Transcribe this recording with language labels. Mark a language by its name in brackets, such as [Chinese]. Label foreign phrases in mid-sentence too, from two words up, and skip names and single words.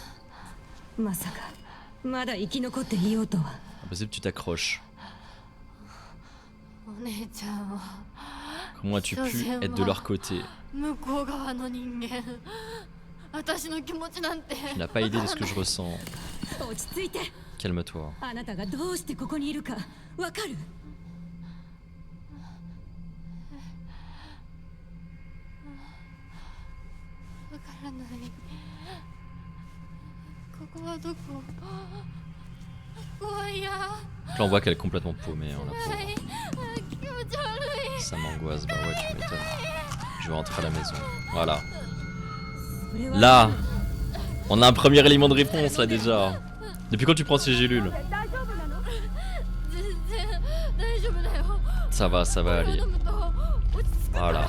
[French] Impossible tu t'accroches. Comment as-tu pu être de leur côté? Tu n'as pas idée de ce que je ressens. Calme-toi. [Japanese] あなたがどうしてここにいるかわかる？わからない。ここはどこ？怖いや。 [French] Là on voit qu'elle est complètement paumée, hein, la pauvre. [Japanese] 気持ち悪い。 [French] Ça m'angoisse, bah ouais tu m'étonnes. Je vais rentrer à la maison. Voilà. Là, on a un premier élément de réponse là déjà. Depuis quand tu prends ces gélules? Ça va aller. Voilà.